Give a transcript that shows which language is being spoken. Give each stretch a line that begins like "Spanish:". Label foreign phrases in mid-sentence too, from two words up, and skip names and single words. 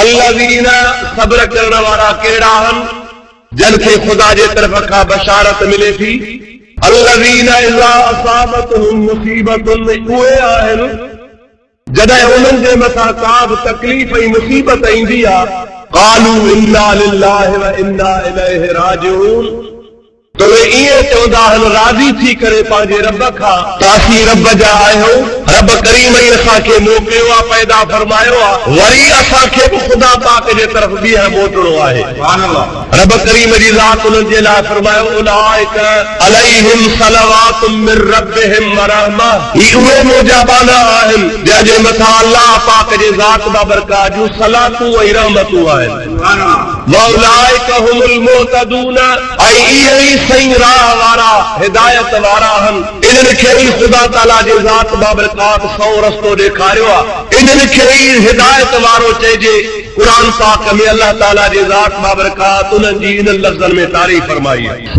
Sindhi: अल्लज़ीना सब्र करण वारा कहिड़ा आहिनि जिन खे ख़ुदा जे तरफ खां बशारत मिले थी।
Arabic: الذين إذا أصابتهم مصيبة
Sindhi: उहे आहिनि जॾहिं उन्हनि जे मथां का बि तकलीफ़ ऐं मुसीबत ईंदी आहे
Arabic: قالوا إنا لله وإنا إليه راجعون
Sindhi: तो वे इहे चवंदा आहिनि राज़ी थी करे पंहिंजे रब खां तासी रब जा आहियो। रब करीम ई असांखे मोकिलियो आहे पैदा फरमायो आहे वरी असांखे बि ख़ुदा पाक जे तरफ़ ॿीहर मोटणो आहे। रब करीम जी ज़ात उन्हनि जे लाइ फरमायो
Arabic: أولئك عليهم صلوات من ربهم ورحمة
Sindhi: ही उहे मुजाबाना आहिनि जंहिंजे मथां अल्लाह पाक जे ज़ात बाबरकात जूं सलातूं ऐं रहमतूं आहिनि।
Arabic: وأولئك هم المهتدون
Sindhi: ऐं इहे ई सही राह वारा हिदायत वारा आहिनि। इन्हनि खे ई ख़ुदा ताला जे ज़ात बाबरकात सौ रस्तो ॾेखारियो आहे। इन्हनि खे ई हिदायत वारो चइजे। क़ुरान पाक में अल्लाह ताला जे ज़ात बाबरकात उन्हनि जी इन लफ़्ज़नि में तारीफ़ फरमाई आहे।